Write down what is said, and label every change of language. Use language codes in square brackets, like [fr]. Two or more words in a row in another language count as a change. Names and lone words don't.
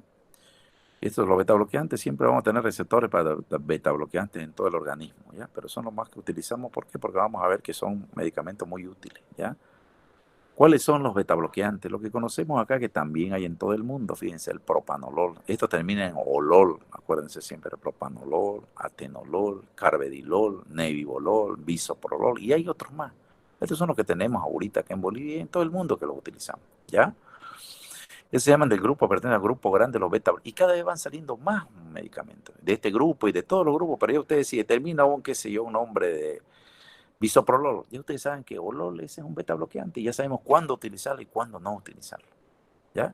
[es] Estos, los beta bloqueantes, siempre vamos a tener receptores para beta bloqueantes en todo el organismo, ¿ya? Pero son los más que utilizamos, ¿por qué? Porque vamos a ver que son medicamentos muy útiles, ¿ya? ¿Cuáles son los beta bloqueantes? Lo que conocemos acá, que también hay en todo el mundo, fíjense, el propanolol. Esto termina en olol, acuérdense siempre, propanolol, atenolol, carvedilol, nebivolol, bisoprolol, y hay otros más. Estos son los que tenemos ahorita acá en Bolivia y en todo el mundo que los utilizamos, ¿ya? Ellos se llaman del grupo, pertenecen al grupo grande, los beta, y cada vez van saliendo más medicamentos de este grupo y de todos los grupos, pero ya ustedes si determina un, qué sé yo, un nombre de bisoprolol, ya ustedes saben que olol ese es un beta bloqueante y ya sabemos cuándo utilizarlo y cuándo no utilizarlo, ¿ya?